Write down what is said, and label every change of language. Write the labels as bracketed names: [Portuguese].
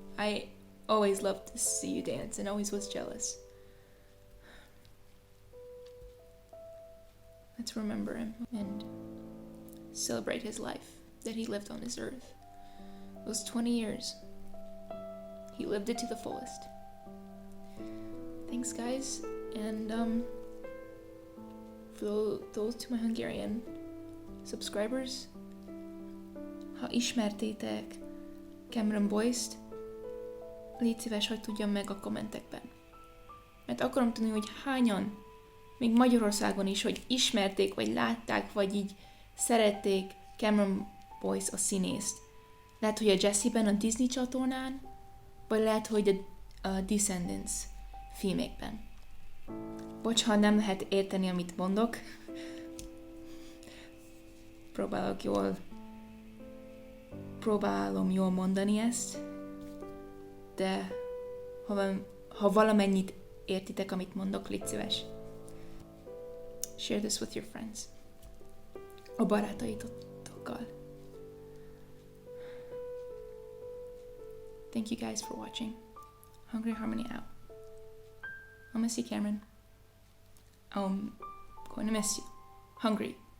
[English] I always loved to see you dance and always was jealous. Let's remember him and celebrate his life that he lived on this earth. Those 20 years. He lived it to the fullest. Thanks, guys. And for those to my Hungarian subscribers, [Hungarian] ha ismertétek Cameron Boyce-t, légy szíves, hogy tudjam meg a kommentekben. Mert akarom tudni, hogy hányan, még Magyarországon is, hogy ismerték, vagy látták, vagy így szerették Cameron Boyce a színészt. Lehet, hogy a Jessie-ben a Disney csatornán, vagy lehet, hogy a Descendants filmekben. Bocs, ha nem lehet érteni, amit mondok. Próbálom jól mondani ezt, de ha valamennyit értitek, amit mondok, légy szíves. [English] Share this with your friends. [Hungarian] A barátaitokkal. [English] Thank you guys for watching. Hungry Harmony out. I'll miss you, Cameron. I'm going to miss you. Hungry.